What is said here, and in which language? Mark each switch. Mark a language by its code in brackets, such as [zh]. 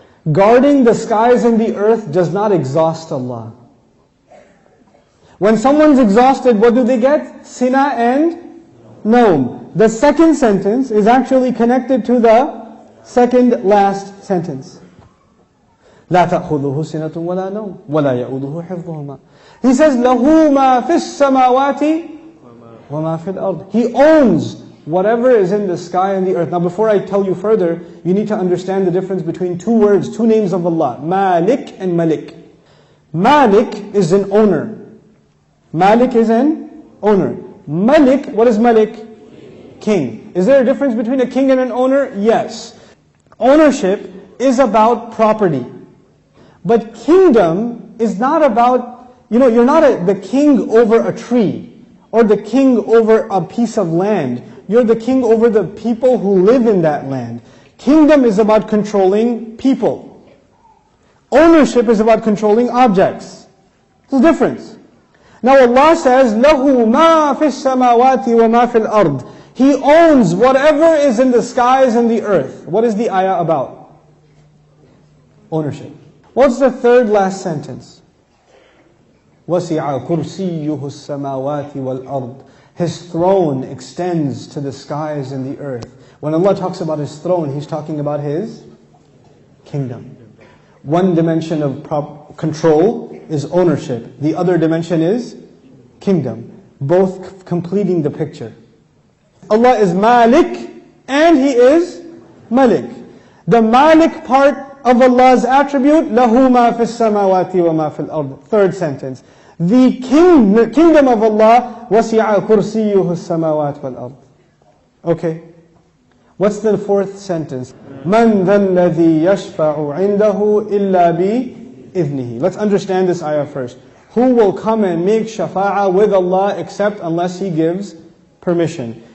[en] Guarding the skies and the earth does not exhaust Allah. When someone's exhausted, what do they get? Sina and Naum. The second sentence is actually connected to the second last sentence. [ar] لا تأخذه سنة ولا نوم ولا يؤوده حفظهما. [en] He says [ar] له ما في السماوات وما في الأرض. [en] He owns whatever is in the sky and the earth. Now before I tell you further, you need to understand the difference between 2 words, 2 names of Allah, Malik and Malik. Malik is an owner. Malik is an owner. Malik, what is Malik? King. Is there a difference between a king and an owner? Yes. Ownership is about property. But kingdom is not about, you're not the king over a tree or the king over a piece of land. You're the king over the people who live in that land. Kingdom is about controlling people. Ownership is about controlling objects. There's a difference. Now Allah says, [ar] لَهُ مَا فِي السَّمَاوَاتِ وَمَا فِي الْأَرْضِ. [en] He owns whatever is in the skies and the earth. What is the ayah about? Ownership. What's the third last sentence? [ar] وَسِعَ كُرْسِيُّهُ السَّمَاوَاتِ وَالْأَرْضِ. [en] His throne extends to the skies and the earth. When Allah talks about His throne, He's talking about His kingdom. One dimension of control is ownership. The other dimension is kingdom. Both completing the picture. Allah is Malik and He is Malik. The Malik part of Allah's attribute, [ar] لَهُ مَا فِي السَّمَاوَاتِ وَمَا فِي الْأَرْضِ. [en] Third sentence. The kingdom of Allah, [ar] وَسِعَ كُرْسِيُّهُ السَّمَاوَاتِ وَالْأَرْضِ. [en] Okay. What's the fourth sentence? [ar] مَنْ ذَا الَّذِي يَشْفَعُ عِنْدَهُ إِلَّا بِإِذْنِهِ. [en] Let's understand this ayah first. Who will come and make shafa'ah with Allah except unless He gives permission?